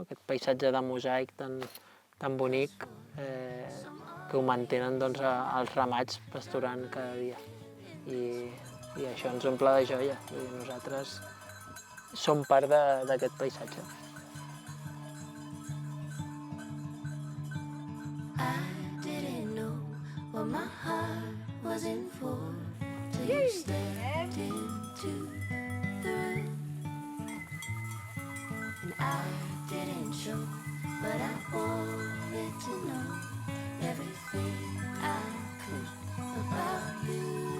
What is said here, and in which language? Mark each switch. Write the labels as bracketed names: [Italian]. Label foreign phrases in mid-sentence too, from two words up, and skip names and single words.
[Catalan] Aquest paisatge de mosaic tan bonic que ho mantenen doncs, els ramats pasturant cada dia. I això ens omple de joia. Vull dir, nosaltres som part d'aquest paisatge. [English] I didn't know what my heart was in for till you stepped into the room. And I didn't show, but I wanted to know everything I could about you.